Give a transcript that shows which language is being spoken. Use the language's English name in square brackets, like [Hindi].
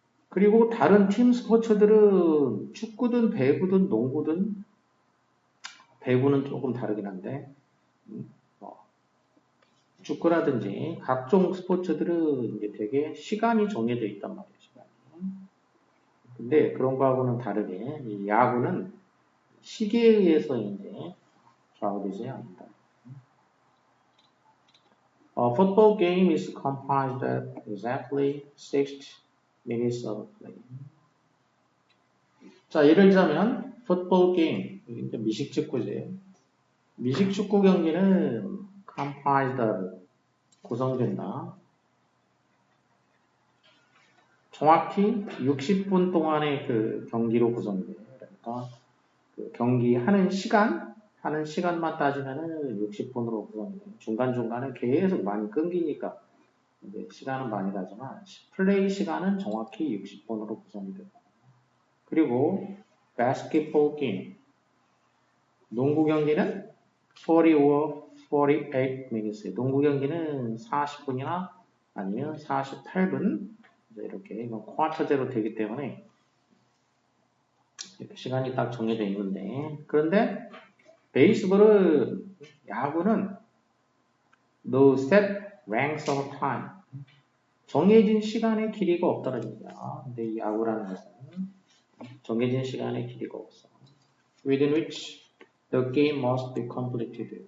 [Korean] 그리고 다른 팀 스포츠들은 축구든 배구든 농구든 배구는 조금 다르긴 한데 축구라든지 각종 스포츠들은 이제 되게 시간이 정해져 있단 말이에요. 시간이. 근데 그런 거하고는 다르게 이 야구는 시계에 의해서 이제 좌우되지 않는다. [English] A football game is comprised of exactly 6 minutes of play. [Korean] 자, 예를 들자면 football game, 이게 미식축구지. 미식축구 경기는 comprised of 구성된다. 정확히 60분 동안의 그 경기로 구성돼요. 그러니까 그 경기 하는 시간만 따지면은 60분으로 구성돼요. 중간중간에 계속 많이 끊기니까 이제 시간은 많이 가지만 플레이 시간은 정확히 60분으로 구성이 돼요. 그리고 basketball game 농구 경기는 [English] 40 or 48 minutes. [Korean] 농구 경기는 40분이나 아니면 48분 이렇게 쿼터제로 되기 때문에 시간이 딱 정해져 있는데 그런데 베이스볼은 야구는 [English] no set length of time [Korean] 정해진 시간의 길이가 없다는 얘기야. 근데 이 야구라는 것은 정해진 시간의 길이가 없어. [English] Within which the game must be completed.